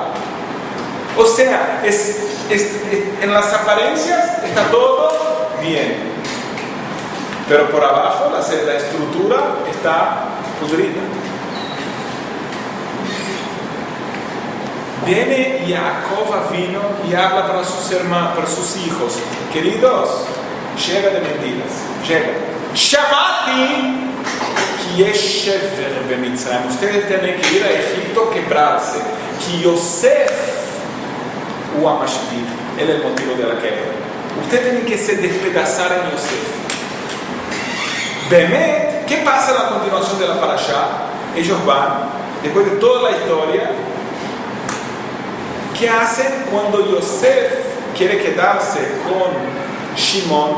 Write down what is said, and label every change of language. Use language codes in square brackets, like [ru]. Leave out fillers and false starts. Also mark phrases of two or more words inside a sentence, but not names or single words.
[es] O sea, en las apariencias está todo bien, pero por abajo la estructura está pudrida. Viene Jacob vino y habla para sus hermanos, para sus hijos. Queridos, llega de mentiras. Llega. [he] שמעתי כי יש שבר במצרים. [es] Ustedes tienen que ir a Egipto, quebrarse. [he] כי יוסף הוא המשביר. [es] Él es el motivo de la quebra. Ustedes tienen que se despedazar en Yosef. Bemet, ¿qué pasa a la continuación de la parashá? Ellos van, después de toda la historia. ¿Qué hacen cuando Yosef quiere quedarse con Shimon?